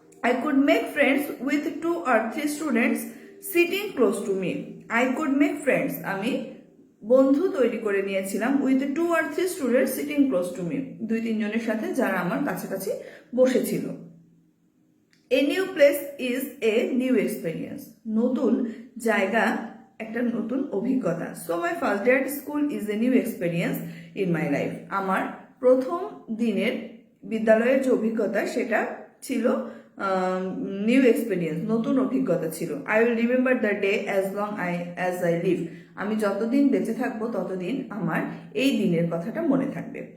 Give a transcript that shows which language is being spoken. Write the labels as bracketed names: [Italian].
[English] I could make friends with 2 or 3 students sitting close to me. I could make friends, [Bangla] আমি বন্ধু তৈরি করে নিয়েছিলাম [English] with 2 or 3 students sitting close to me, [Bangla] 2-3 জনের সাথে যারা আমার কাছাকাছি বসেছিল। [English] A new place is a new experience, [Bangla] নতুন জায়গা একটা নতুন অভিজ্ঞতা। [English] So my first day at school is a new experience in my life, [Bangla] আমার প্রথম দিনের বিদ্যালয়ের যে অভিজ্ঞতা সেটা ছিল নিউ এক্সপিরিয়েন্স, নতুন অভিজ্ঞতা ছিল। [English] I will remember the day as long as I live, [Bangla] আমি যতদিন বেঁচে থাকবো ততদিন আমার এই দিনের কথাটা মনে থাকবে।